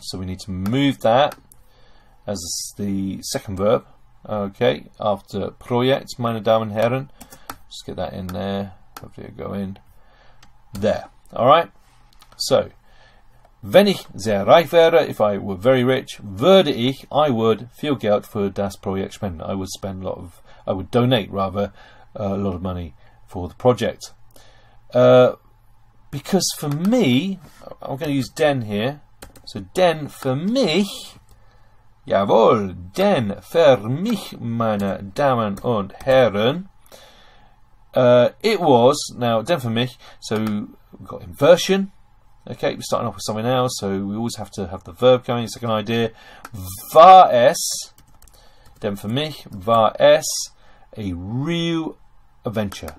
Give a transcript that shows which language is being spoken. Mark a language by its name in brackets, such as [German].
[English] So we need to move that as the second verb. Okay, after [German] Projekt, meine Damen und Herren. [English] Just get that in there. Hopefully it'll go in there. [German] Alright, so wenn ich sehr reich wäre, [English] if I were very rich, [German] würde ich, [English] I would, [German] viel Geld für das Projekt spenden. [English] I would spend a lot of, I would donate rather, a lot of money for the project. Because for me, I'm going to use den here. [German] So den für mich, jawohl, den für mich, meine Damen und Herren. [English] It was, now [German] den für mich, [English] so we've got inversion. Okay, we're starting off with something else, so we always have to have the verb going. Second idea, [German] war es, denn für mich war es [English] a real adventure.